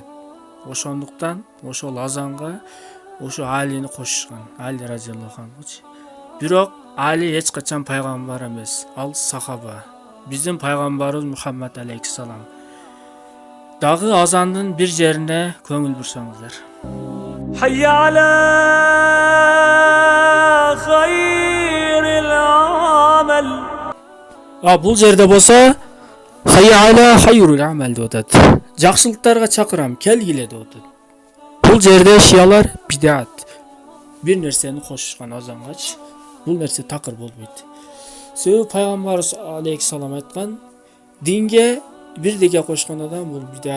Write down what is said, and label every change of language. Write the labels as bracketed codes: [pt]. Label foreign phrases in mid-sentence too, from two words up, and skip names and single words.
[ky] Ошондуктан ошол азанга ошо Алини кошушкан. [ar] Али رضي الله عنه. [ky] Бирок Али эч качан пайгамбар эмес. Ал сахаба. Биздин пайгамбарыбыз Мухаммад алейхиссалам. Дагы азандын бир жерине көңүл бурсаңыздар. [ar] حي على خير العمل. [ky] Бул жерде болсо [ar] حي على خير العمل [ky] деп атат. Жакшылыктарга чакырам, келгиле деп атат. Бул жерде шиялар бидат. Бир нерсени кошушкан азангачы. Бул нерсе такыр болбойт. Себеби пайгамбарыбыз алейхиссалам айткан, динге бирдеге кошкон адам бул бидат.